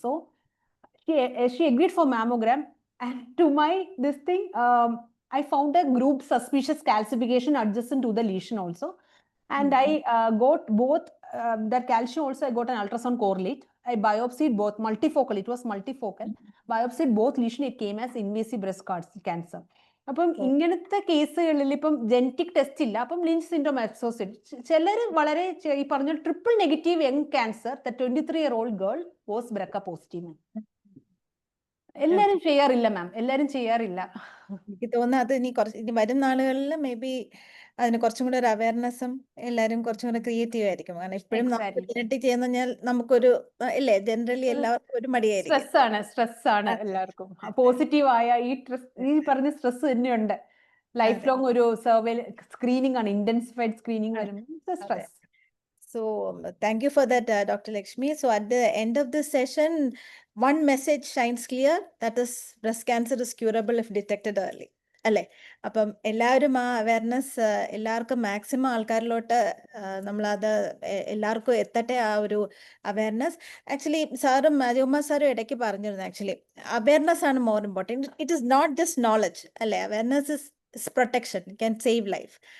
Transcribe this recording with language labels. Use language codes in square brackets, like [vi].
[en] So she agreed for mammogram. And to my this thing, I found a group suspicious calcification adjacent to the lesion also. And I got both that calcium also. I got an ultrasound correlate. I biopsied both multifocal. It was multifocal. Biopsied both lesion. It came as invasive breast cancer. [ml] അപ്പം ഇങ്ങനത്തെ കേസുകളിൽ ഇപ്പം genetic test ഇല്ല. അപ്പം Lynch syndrome associate ചിലർ വളരെ ഈ പറഞ്ഞ triple negative young cancer. [en] The 23-year-old girl was BRCA positive. [ml] എല്ലാരും ചെയ്യാറില്ല മാം, എല്ലാരും ചെയ്യാറില്ല. എനിക്ക് തോന്നുന്നു അത് ഇനി വരും നാളുകളിൽ മേ ബി അതിന് കുറച്ചും കൂടെ ഒരു അവയർനെസ്സും എല്ലാരും കുറച്ചും കൂടെ ക്രിയേറ്റീവ് ആയിരിക്കും. കാരണം ഇപ്പോഴും നമുക്ക് ജനറ്റിക് ചെയ്യുന്ന കഴിഞ്ഞാൽ നമുക്കൊരു ഇല്ലേ ജനറലി എല്ലാവർക്കും ഒരു മടിയായിരിക്കും. സ്ട്രെസ് ആണ് എല്ലാവർക്കും. പോസിറ്റീവ് ആയ ഈ പറഞ്ഞ സ്ട്രെസ് തന്നെയുണ്ട്. ലൈഫ് ലോങ് ഒരു സർവേ സ്ക്രീനിങ് ആണ്, ഇന്റൻസിഫൈഡ് സ്ക്രീനിങ് വരുമ്പോൾ stress. [en] So thank you for that, Dr. Lekshmy. So at the end of this session, one message shines clear, that is breast cancer is curable if detected early. [ml] അല്ലേ? അപ്പം എല്ലാവരും ആ awareness എല്ലാവർക്കും maximum ആൾക്കാരിലോട്ട് നമ്മളത് എല്ലാവർക്കും എത്തട്ടെ ആ ഒരു അവയർനെസ്. ആക്ച്വലി സാറും ജോമ സാറും ഇടയ്ക്ക് പറഞ്ഞിരുന്നു ആക്ച്വലി അവയർനെസ് ആണ് [en] More important. It is not just knowledge അല്ലേ? Awareness is protection, can save life.